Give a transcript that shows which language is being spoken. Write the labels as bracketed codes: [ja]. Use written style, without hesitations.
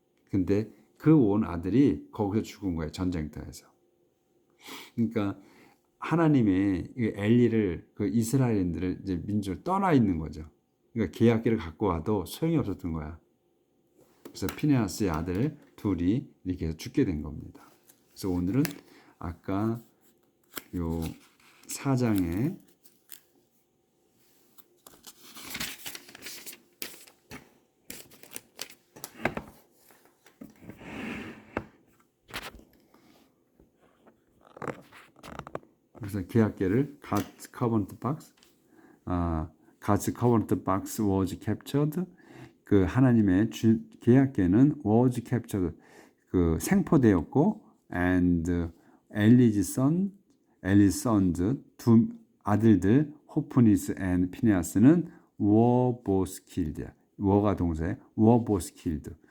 [ko] 근데 그 온 아들이 거기서 죽은 거예요. 전쟁터에서. 그러니까 하나님의 엘리를, 그 이스라엘인들을 이제 민족을 떠나 있는 거죠. 그러니까 계약궤를 갖고 와도 소용이 없었던 거야. 그래서 피네아스의 아들 둘이 이렇게 해서 죽게 된 겁니다. 그래서 오늘은 아까 요 4장에 그래서 계약궤를 [en] God's covenant box, God's covenant box was captured. [ko] 그 하나님의 계약궤는 [en] was captured, [ko] 그 생포되었고, [en] and Eli's sons, [ko] 두 아들들 호프니스 and 피네아스는 [en] were both killed. [ko] were가 동사에 [en] were both killed.